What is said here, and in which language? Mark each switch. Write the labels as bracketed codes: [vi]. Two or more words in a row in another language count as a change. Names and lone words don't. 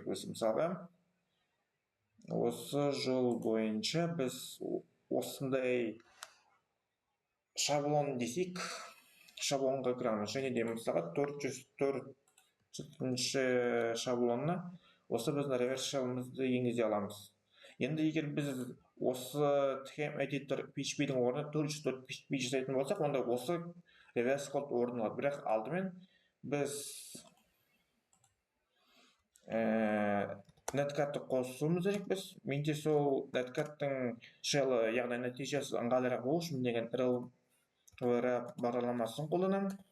[kk] Мысалға, осы жол бойынша біз осындай шаблон десек, шаблонға кіреміз. Және де мысалға 404-ші шаблонына осы біздің [en] reverse shell'ымызды [kk] енгізе аламыз. Енді егер біз осы [en] theme editor [kk] PHP-дің орнына 404 PHP жасайтын болсақ, онда осы [en] reverse code [kk] орын алады. Бірақ алдымен біз netcat'ты қосуымыз керекпіз. Менде сол netcat'тың shell'ы, яғни нәтижесі ыңғайлырақ болу үшін деген wrap бағдарламасын қолданамын.